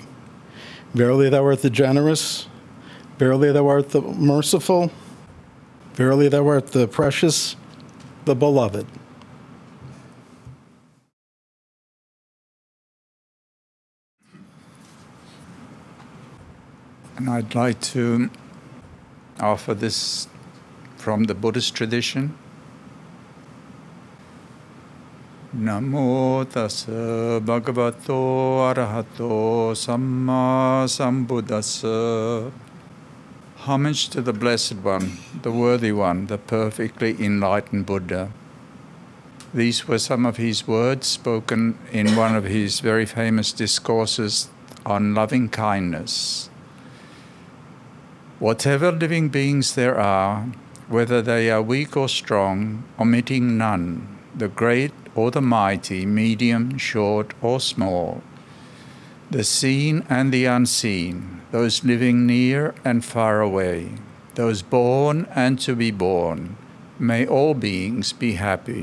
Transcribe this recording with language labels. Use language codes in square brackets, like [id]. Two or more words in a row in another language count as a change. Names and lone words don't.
[en] Verily thou art the generous, verily thou art the merciful, verily thou art the precious, the beloved. And I'd like to offer this from the Buddhist tradition. [pi] Namo tassa bhagavato arahato samma sambuddhassa. [en] Homage to the Blessed One, the Worthy One, the perfectly enlightened Buddha. These were some of his words spoken in one of his very famous discourses on loving kindness. Whatever living beings there are, whether they are weak or strong, omitting none, the great or the mighty, medium, short or small, the seen and the unseen, those living near and far away, those born and to be born, may all beings be happy.